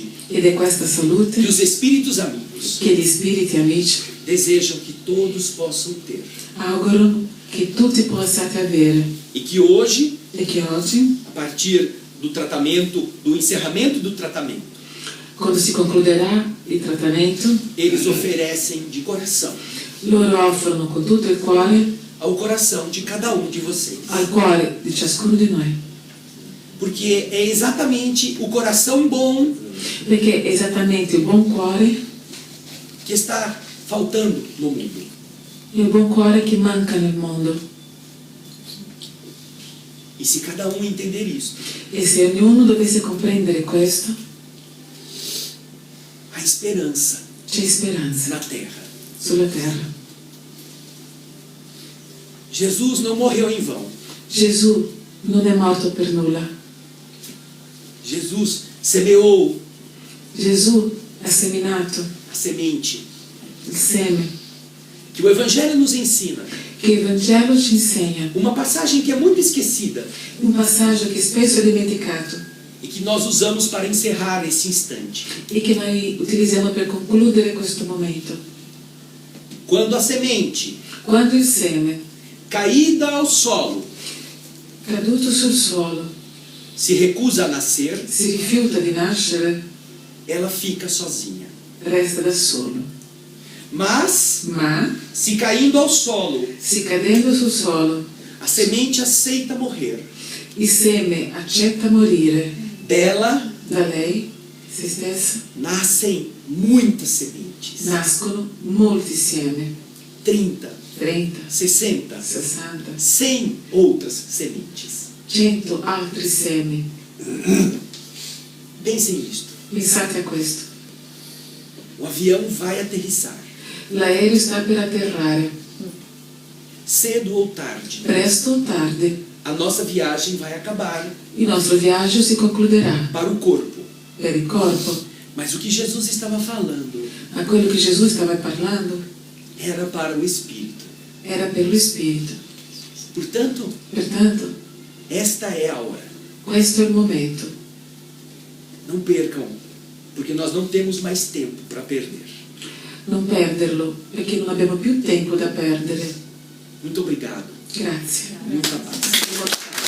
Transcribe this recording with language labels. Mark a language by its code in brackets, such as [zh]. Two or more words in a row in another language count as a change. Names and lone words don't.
[it] ed è questa salute [pt] que os espíritos amigos [it] che gli spiriti amici [pt] desejam que todos possam ter. [it] augurano che tutti possiate avere [pt] E que hoje, [it] e che oggi, [pt] a partir do tratamento, do encerramento do tratamento, [it] quando si concluderà il trattamento, [pt] eles oferecem de coração [it] loro offrono con tutto il cuore [pt] ao coração de cada um de vocês. [it] al cuore di ciascuno di noi, [pt] Porque é exatamente o coração bom [it] perché è esattamente il buon cuore, [pt] que está faltando no mundo. [it] il buon cuore che manca nel mondo. [pt] E se cada um entender isto, [it] E se ognuno dovesse comprendere questo, [pt] há esperança [it] c'è speranza [pt] na terra. [it] sulla terra. [pt] Jesus não morreu em vão. [it] Gesù non è morto per nulla. [pt] Jesus semeou [it] Gesù ha seminato [pt] a semente [it] il seme [pt] que o Evangelho nos ensina. [it] che il Vangelo ci insegna, [pt] Uma passagem que é muito esquecida [it] un passaggio che spesso è dimenticato [pt] e que nós usamos para encerrar esse instante. [it] e che noi utilizziamo per concludere questo momento. [pt] Quando a semente [it] Quando il seme, [pt] caída ao solo [it] caduto sul suolo, [pt] se recusa a nascer, [it] si rifiuta di nascere, [pt] ela fica sozinha. [it] resta da solo. [pt] Mas, [it] Ma, [pt] se caindo ao solo, [it] si cadendo sul suolo, [pt] a semente aceita morrer, [it] il seme accetta morire. [pt] dela [it] Da lei, se stessa, [pt] nascem muitas sementes. [it] nascono molti seme, [pt] 30, [it] 30, [pt] 60, [it] 60, [pt] 100 outras sementes. [it] 100 altri semi. [pt] Pensem nisto. [it] Pensate a questo. [pt] O avião vai aterrissar. [it] L'aereo sta per atterrare. [pt] Cedo ou tarde, [it] Presto o tardi, [pt] a nossa viagem vai acabar [it] il nostro viaggio si concluderà [pt] para o corpo. [it] per il corpo. [pt] Mas o que Jesus estava falando [it] Ma quello che Gesù stava parlando [pt] era para o espírito. [it] era per lo spirito. [pt] Portanto, [it] Pertanto, [pt] esta é a hora. [it] questo è il momento. [pt] Não percam, porque nós não temos mais tempo para perder. [it] Non perderlo, perché non abbiamo più tempo da perdere. [pt] Muito obrigado. [it] Grazie. [pt] Muita paz.